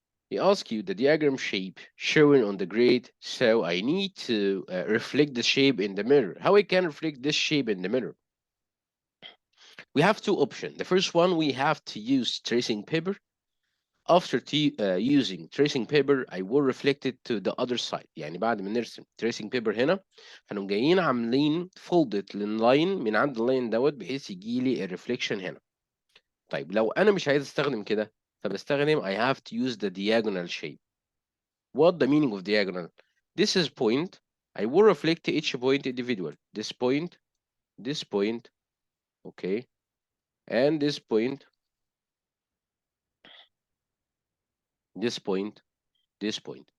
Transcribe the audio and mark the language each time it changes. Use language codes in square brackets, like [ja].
[en] He asks you the diagram shape shown on the grid. So I need to reflect the shape in the mirror. How I can reflect this shape in the mirror? We have 2 options. The first one, we have to use tracing paper. After using tracing paper, I will reflect it to the other side. [ar] يعني بعد ما نرسم tracing paper هنا هنقوم جايين عاملين folded لللاين من عند اللاين دوت بحيث يجي لي الريفليكشن هنا. طيب لو انا مش عايز استخدم كده فبستخدم [en] I have to use the diagonal shape. What the meaning of diagonal? This is point. I will reflect each point individual. This point, okay, and this point, this point, this point.